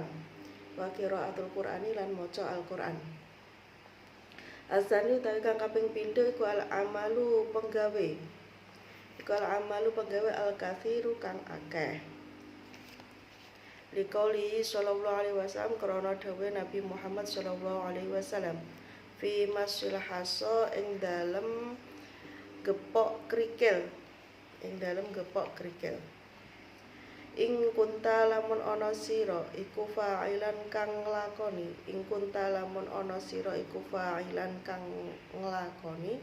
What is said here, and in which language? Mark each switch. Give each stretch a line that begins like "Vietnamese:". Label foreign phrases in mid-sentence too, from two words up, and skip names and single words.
Arabic: Wa qiraatul Qur'ani
Javanese: lan maca Al-Qur'an. Asani utawi kang kaping pindho iku al-amalu penggawe. Iku al-amalu penggawe al-katsiru kang akeh.
Arabic: Liqauli sallallahu alaihi wasallam,
Javanese: krana dawuh Nabi Muhammad
Arabic: sallallahu alaihi wasallam, fi masil hasa
Javanese: ing dalem gepok krikil. Ing dalem gepok krikil. Ing kunta lamun ana sira iku fa'ilan kang nglakoni. Ing kunta lamun ana sira iku fa'ilan kang nglakoni.